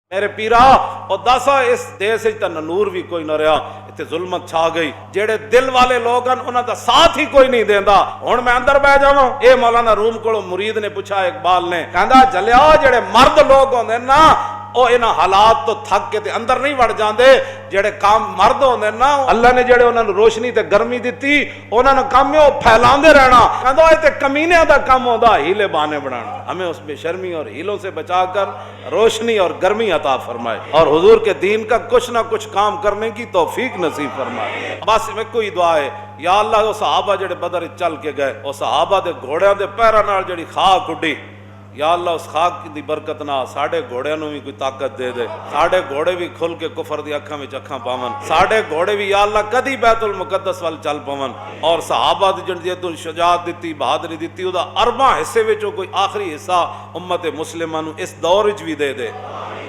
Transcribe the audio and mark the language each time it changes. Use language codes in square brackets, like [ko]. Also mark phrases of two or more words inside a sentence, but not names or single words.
[pa] میرے پیرا اور دسا اس دیس تے نور بھی کوئی نہ رہا، اتنے ظلمت چھا گئی، جیڑے دل والے لوگ ہیں انہاں دا ساتھ ہی کوئی نہیں دیندا۔ ہن میں اندر بہ جاواں، اے مولانا روم کولوں مرید نے پوچھا اقبال نے، کہندا جلیا جڑے مرد لوگ ہوندے نا او انہاں حالات تو تھک کے تے اندر نہیں وڑ جاندے، جڑے کام مرد ہوندے نا اللہ نے جڑے انہاں نوں روشنی تے گرمی دتی انہاں نوں کام ہے او پھیلاندے رہنا۔ کہندا اے تے کمینیاں دا کام ہوندا ہیلے بہانے بنانا۔ [ur] ہمیں اس بے شرمی اور ہیلوں سے بچا کر روشنی اور گرمی عطا فرمائے اور حضور کے دین کا کچھ نہ کچھ کام کرنے کی توفیق نصیب فرمائے۔ [pa] بس میں کوئی دعا ہے، [ar] یا اللہ [pa] وہ صحابہ جڑے بدر چل کے گئے، وہ صحابہ دے گھوڑیاں دے پیراں نال جڑی خاک اڈی، [ar] یا اللہ [pa] اس خاک دی برکت نہ ساڈے گھوڑیاں نوں بھی کوئی طاقت دے دے، ساڈے گھوڑے بھی کھل کے کفر دی اکھاں وچ اکھاں پاون، ساڈے گھوڑے بھی [ar] یا اللہ [pa] کدی بیت المقدس وال چل پاون، اور صحابہ دی جڑی شجاعت دتی، بہادری دتی، او دا 4 حصے وچوں کوئی آخری حصہ امت مسلمہ نوں اس دور وچ بھی دے دے۔